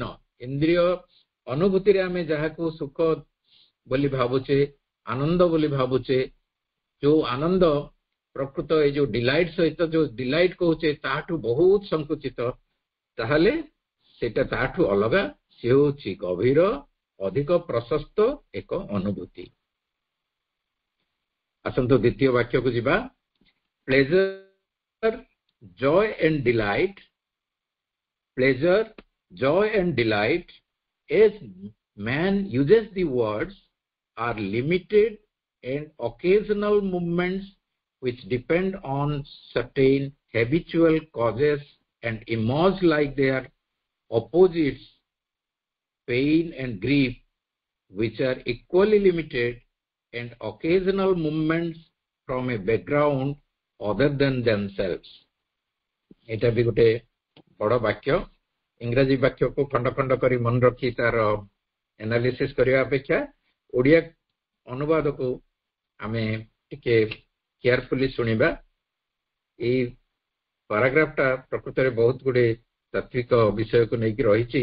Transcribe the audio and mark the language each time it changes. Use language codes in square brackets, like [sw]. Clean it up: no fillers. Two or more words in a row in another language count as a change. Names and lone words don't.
[or] ଇନ୍ଦ୍ରିୟ ଅନୁଭୂତିରେ ଆମେ ଯାହାକୁ ସୁଖ ବୋଲି ଭାବୁଛେ, ଆନନ୍ଦ ବୋଲି ଭାବୁଛେ, ଯୋଉ ଆନନ୍ଦ ପ୍ରକୃତ ଏଇ ଯୋଉ ଡିଲାଇଟ୍ ସହିତ ଯୋଉ ଡିଲାଇଟ୍ କହୁଛେ ତାଠୁ ବହୁତ ସଂକୁଚିତ, ତାହେଲେ ସେଇଟା ତାଠୁ ଅଲଗା। ସେ ହେଉଛି ଗଭୀର, ଅଧିକ ପ୍ରଶସ୍ତ ଏକ ଅନୁଭୂତି। ଆସନ୍ତୁ ଦ୍ୱିତୀୟ ବାକ୍ୟକୁ ଯିବା। [en] pleasure, joy and delight, pleasure, joy and delight, as man uses the words, are limited and occasional movements which depend on certain habitual causes and emerge like their opposites, pain and grief, which are equally limited and occasional movements from a background other than themselves. [or] এটা ବି ଗୋଟେ ବଡ଼ ବାକ୍ୟ। ଇଂରାଜୀ ବାକ୍ୟକୁ ଖଣ୍ଡ ଖଣ୍ଡ କରି ମନେ ରଖି ତାର ଏନାଲିସିସ୍ କରିବା ଅପେକ୍ଷା ଓଡ଼ିଆ ଅନୁବାଦକୁ ଆମେ ଟିକେ କେୟାରଫୁଲି ଶୁଣିବା। ଏଇ ପାରାଗ୍ରାଫଟା ପ୍ରକୃତରେ ବହୁତ ଗୁଡ଼ିଏ ତାତ୍ତ୍ୱିକ ବିଷୟକୁ ନେଇକି ରହିଛି।